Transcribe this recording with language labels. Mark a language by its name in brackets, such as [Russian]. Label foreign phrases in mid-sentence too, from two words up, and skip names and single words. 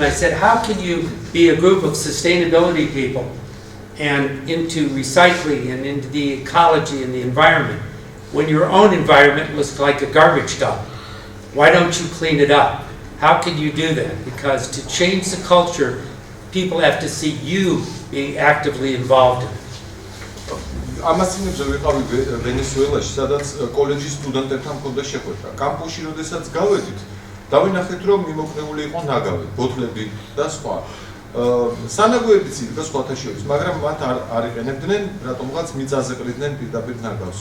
[English] I said, how can you be a group of sustainability people and into recycling and into the ecology and the environment when your own environment looks like a garbage dump? Why don't you clean it up? How can you do that? Because to change the culture, people have to see you being actively involved in it. [Georgian] ამას წინებზე ვიყავი ვენესუელაში, სადაც კოლეჯის სტუდენტებთან მქონდა შეხვედრა. კამპუსში როდესაც გავედით, დავინახეთ, რომ მიმოყრებული იყო ნაგავი, ბოთლები და სხვა. სანაგოებიც იდგა სხვათა შორის, მაგრამ მათ არ იყენებდნენ, რატომღაც მიწაზე ყრიდნენ პირდაპირ ნაგავს.